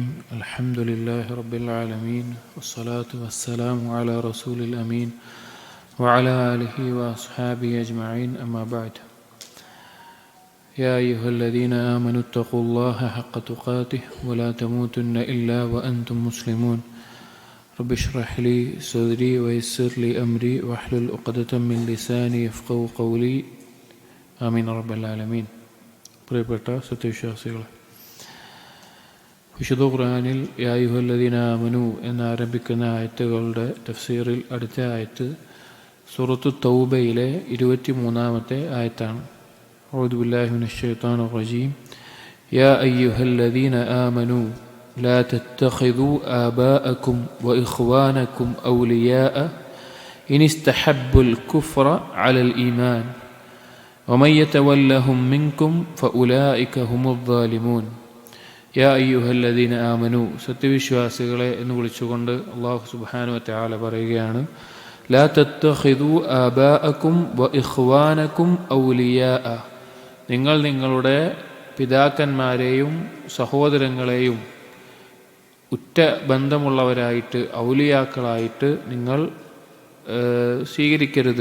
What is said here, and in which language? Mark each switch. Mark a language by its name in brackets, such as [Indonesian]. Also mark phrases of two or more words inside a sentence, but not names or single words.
[Arabic] الحمد لله رب العالمين، والصلاة والسلام على رسول الأمين وعلى آله وأصحابه أجمعين، أما بعد. يا أيها الذين آمنوا اتقوا الله حق تقاته ولا تموتن إلا وأنتم مسلمون. رب اشرح لي صدري ويسر لي أمري واحلل عقدة من لساني يفقهوا قولي. آمين رب العالمين. [Malayalam] പ്രിയപ്പെട്ട സത്യവിശ്വാസികളെ, വിശുദ്ധ ഖുർആനിൽ [Arabic] يا أيها الذين آمنوا [Malayalam] എന്നാരംഭിക്കുന്ന ആയത്തുകളുടെ തഫ്സീറിൽ അടുത്ത ആയത്ത് സൂറത്തു തൗബയിലെ 23-ാമത്തെ ആയത്താണ്. [Arabic] أعوذ بالله من الشيطان الرجيم. يا أيها الذين آمنوا لا تتخذوا آباءكم وإخوانكم أولياء إن استحبوا الكفر على الإيمان ومن يتولهم منكم فأولئك هم الظالمون. يا أيها الذين آمنوا, [Malayalam] സത്യവിശ്വാസികളെ എന്ന് വിളിച്ചുകൊണ്ട് [Arabic] الله سبحانه وتعالى [Malayalam] പറയുകയാണ്, [Arabic] لا تتخذوا آباءكم وإخوانكم أولياء, [Malayalam] നിങ്ങൾ നിങ്ങളുടെ പിതാക്കന്മാരെയും സഹോദരങ്ങളെയും ഉറ്റ ബന്ധമുള്ളവരായിട്ട് ഔലിയാക്കളായിട്ട് നിങ്ങൾ സ്വീകരിക്കരുത്.